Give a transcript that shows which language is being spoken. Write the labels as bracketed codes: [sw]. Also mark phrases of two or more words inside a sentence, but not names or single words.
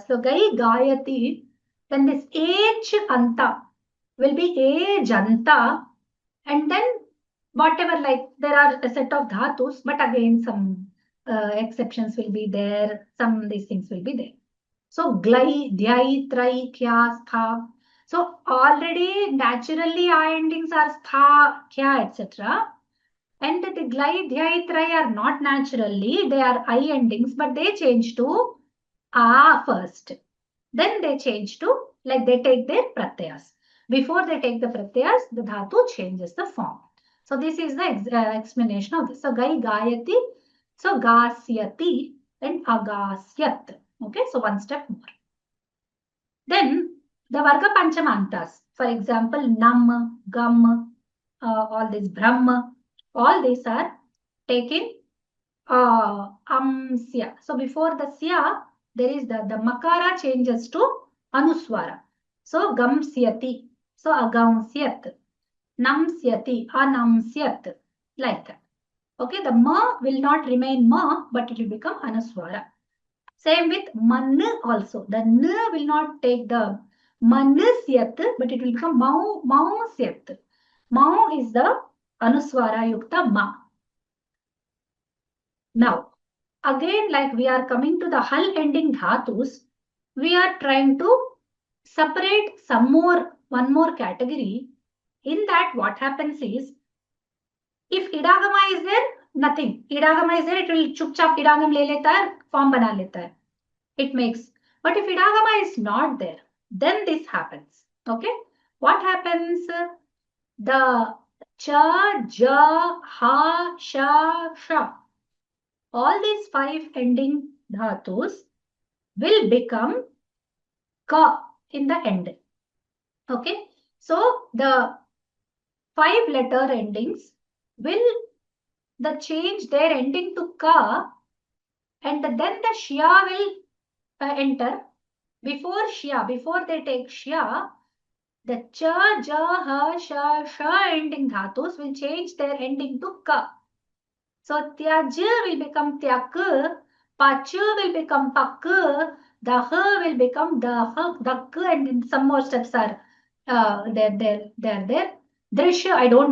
[sa] So Gai Gayati. [en] Then this H anta will be A janta, and then whatever, like there are a set of dhatus, but again some exceptions will be there. Some these things will be there. [sa] So glai, dhyai, trai, kya, stha. [en] So already naturally I endings are stha, kya, etc. And the glai, dhyai, trai are not naturally, they are I endings, but they change to a first. Then they change to, like they take their pratyas. Before they take the pratyas, the dhatu changes the form. So this is the explanation of this. So [sa] gai gayati, [en] So gasyati and agasyat. Okay, so one step more. Then the Varga Panchamantas, for example, Nam, Gam, all these Brahma, all these are taken Sya. So before the Sya, there is the Makara changes to Anuswara. [sa] So Gam Syati. So Agam Syat. Nam Syati. Anam Syat. [en] Like that. Okay, the Ma will not remain Ma, but it will become Anuswara. Same with Man also. The N will not take the Manasyat, but it will become Mausyat. Mau is the Anuswara Yukta Ma. Now, again, like we are coming to the Hal ending dhatus, we are trying to separate one more category. In that, what happens is, if idagama is there, nothing. Idagama is there, it will [hi] chupchap idagam le leta hai, form bana leta hai. [en] It makes. But if idagama is not there, then this happens. Okay? What happens? The cha, ja, ha, sha, sha. All these 5 ending dhatus will become ka in the end. Okay? So the 5 letter endings will change their ending to ka, and then the shya will enter. Before shya, before they take shya, the cha, ja, ha, sha, sha ending dhatus will change their ending to ka. So tyaj will become tyak, pach will become pak, dah will become dak, and some more steps are there. Drishya, I don't know.